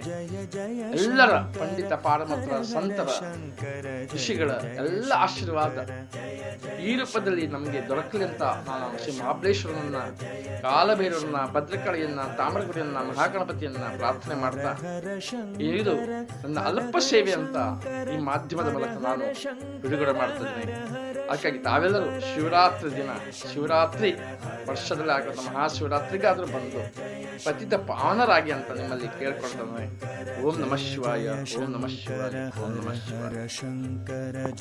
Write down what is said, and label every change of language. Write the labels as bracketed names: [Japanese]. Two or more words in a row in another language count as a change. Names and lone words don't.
[Kannada] ಎಲ್ಲರ ಪಂಡಿತ ಪಾರಮೋತ್ತರ ಸಂತರ ಋಷಿಗಳ ಎಲ್ಲ ಆಶೀರ್ವಾದ ಈ ರೂಪದಲ್ಲಿ ನಮಗೆ ದೊರಕಲಿ ಅಂತ ನಾನು ಶ್ರೀ ಮಹಾಬಲೇಶ್ವರನನ್ನ, ಕಾಲಭೈರವರನ್ನ, ಭದ್ರಕಾಳಿಯನ್ನ, ತಾಮ್ರಗುಡಿಯನ್ನ, ಮಹಾಗಣಪತಿಯನ್ನ ಪ್ರಾರ್ಥನೆ ಮಾಡ್ತಾ ಇದು ನನ್ನ ಅಲ್ಪ ಸೇವೆ ಅಂತ ಈ ಮಾಧ್ಯಮದ ಮೂಲಕ ನಾನು ಬಿಡುಗಡೆ ಮಾಡ್ತಿದ್ದೇನೆ. ಹಾಗಾಗಿ ತಾವೆಲ್ಲರೂ ಶಿವರಾತ್ರಿ ದಿನ, ಶಿವರಾತ್ರಿ ವರ್ಷದಲ್ಲಿ ಆಗುತ್ತ ಮಹಾಶಿವರಾತ್ರಿಗಾದ್ರೂ ಬಂದು ಪತಿತ ಪಾವನರಾಗಿ ಅಂತ ನಿಮ್ಮಲ್ಲಿ ಕೇಳ್ಕೊಳ್ತಾನೆ. [Sanskrit] ಓಂ ನಮಃ ಶಿವಾಯ, ಓಂ ನಮಃ ಶಿವಾಯ, ಓಂ ನಮಃ ಶಿವಾಯ.